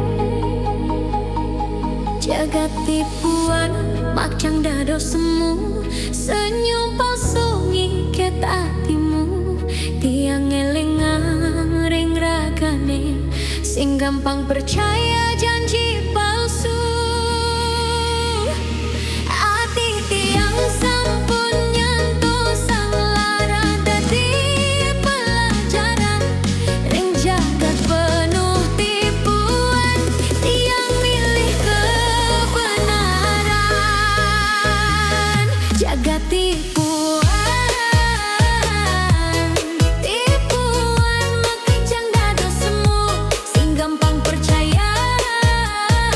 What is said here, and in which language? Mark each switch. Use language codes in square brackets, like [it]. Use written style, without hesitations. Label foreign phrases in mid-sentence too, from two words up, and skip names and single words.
[ban] Jaga tipuan, mak jang dado semu. [id] Senyum palsu ngiket hatimu. [ban] Tiang ngelingang ring ragane sing gampang percaya janji palsu. Hati tiang sampun nyantosam. Lara dadi pelajaran. Ring jagat penuh tipuan. Tiang milih kebenaran. Jaga tipuan, tipuan, make jang dado semu. Sing gampang percaya,